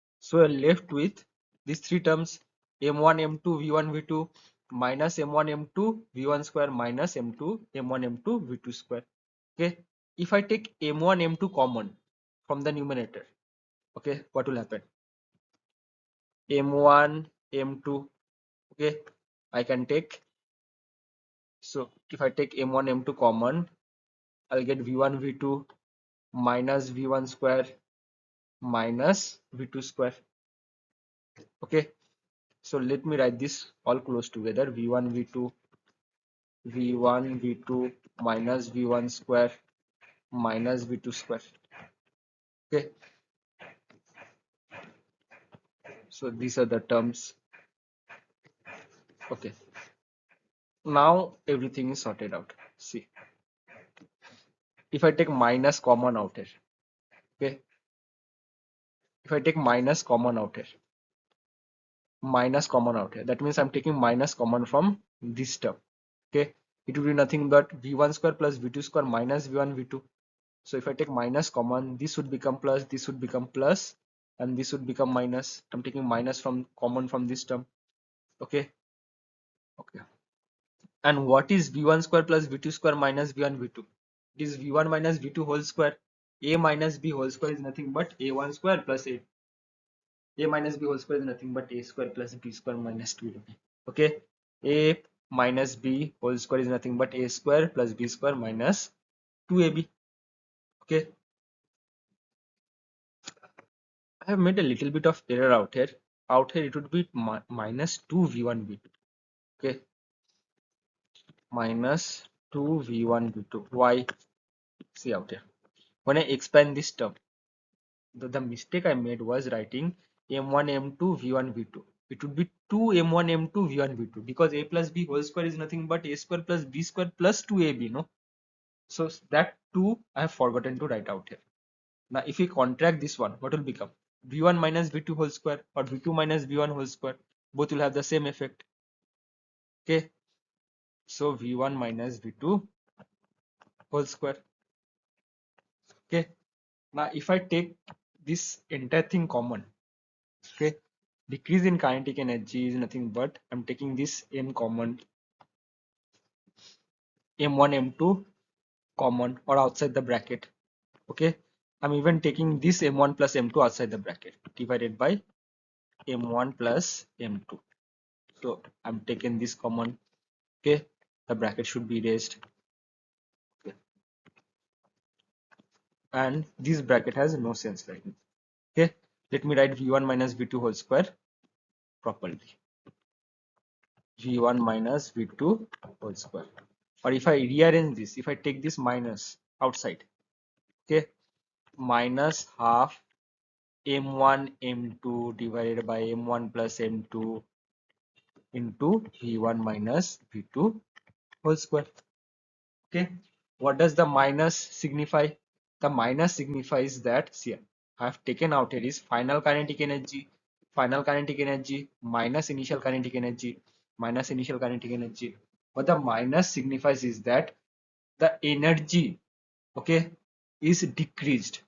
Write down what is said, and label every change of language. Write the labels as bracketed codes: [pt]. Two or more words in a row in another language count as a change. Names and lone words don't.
[en] So you're left with these three terms: m1 m2 v1 v2 minus m1 m2 v1 square minus m2 m1 m2 v2 square. Okay, if I take m1 m2 common from the numerator, okay, what will happen? m1 m2, okay, I can take. So if I take m1 m2 common, I'll get v1 v2 minus v1 square minus v2 square. Okay, so let me write this all close together: v1 v2 v1 v2 minus v1 square minus v2 square. Okay, so these are the terms. Okay, now everything is sorted out. See, if I take minus common out here, okay, if I take minus common out here, that means I'm taking minus common from this term. Okay, it will be nothing but v1 square plus v2 square minus v1 v2. So if I take minus common, this would become plus, this would become plus, and this would become minus. I'm taking minus from common from this term. Okay, okay. And what is v1 square plus v2 square minus v1 v2? It is v1 minus v2 whole square. A minus b whole square is nothing but a1 square plus a minus b whole square is nothing but a square plus b square minus 2ab. Okay, a minus b whole square is nothing but a square plus b square minus 2ab. Okay, I have made a little bit of error out here. Out here it would be minus 2 v1 v2. Okay, minus 2 v1 v2. Why? See out here. When I expand this term, the mistake I made was writing m1 m2 v1 v2. It would be 2 m1 m2 v1 v2 because a plus b whole square is nothing but a square plus b square plus 2ab, no? So that 2 I have forgotten to write out here. Now if we contract this one, what will become? v1 minus v2 whole square or v2 minus v1 whole square. Both will have the same effect. Okay, so v1 minus v2 whole square. Okay, now if I take this entire thing common, okay, decrease in kinetic energy is nothing but I'm taking this m common, m1 m2 common or outside the bracket. Okay, I'm even taking this m1 plus m2 outside the bracket divided by m1 plus m2. So I'm taking this common. Okay, the bracket should be erased. Okay, and this bracket has no sense right now. Okay, let me write v1 minus v2 whole square properly. v1 minus v2 whole square. Or if I rearrange this, if I take this minus outside, okay, minus half m1 m2 divided by m1 plus m2 into v1 minus v2 whole square. Okay, what does the minus signify? The minus signifies that, see, I have taken out here is final kinetic energy minus initial kinetic energy minus initial kinetic energy. What the minus signifies is that the energy, okay, is decreased.